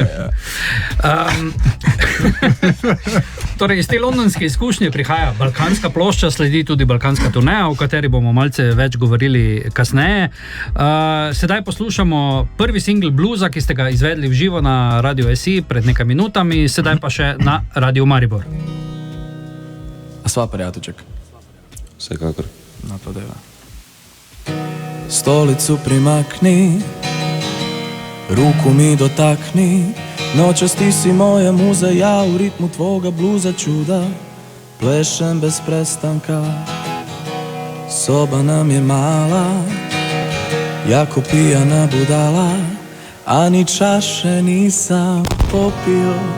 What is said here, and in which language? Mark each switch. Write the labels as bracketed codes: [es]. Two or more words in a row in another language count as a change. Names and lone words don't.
[sl] Torej iz te londonske izkušnje prihaja balkanska plošča, sledi tudi balkanska turneja, o kateri bomo malce več govorili kasneje. Sedaj poslušamo prvi singl bluza, ki ste ga izvedli v živo na Radio SI pred nekaj minutami, sedaj pa še na Radio Maribor. A sva prijateljček? Vsekakor. No, pa deva. [hr] Stolicu primakni, ruku mi dotakni, nočas ti si moja muza, ja u ritmu tvoga bluza čuda plešem bez prestanka. Soba nam je mala, jako pijana budala, a ni čaše nisam popio.